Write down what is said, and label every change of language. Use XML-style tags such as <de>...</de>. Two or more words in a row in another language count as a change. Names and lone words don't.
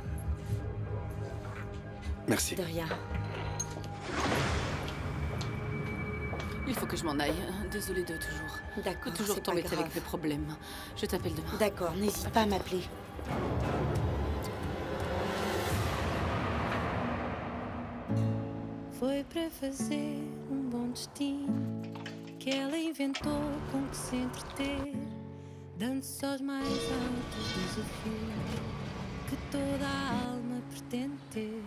<fr>Merci. De rien. Il faut que je m'en aille. Désolée de toujours. D'accord, toujours c'est pas t'embêter grave. avec mes problèmes. Je t'appelle demain. D'accord, n'hésite pas à m'appeler.</fr> <pt>Foi para fazer bom destino que ela inventou com que se entreter, dando-se aos mais altos desafios que toda a alma pretende ter.</pt>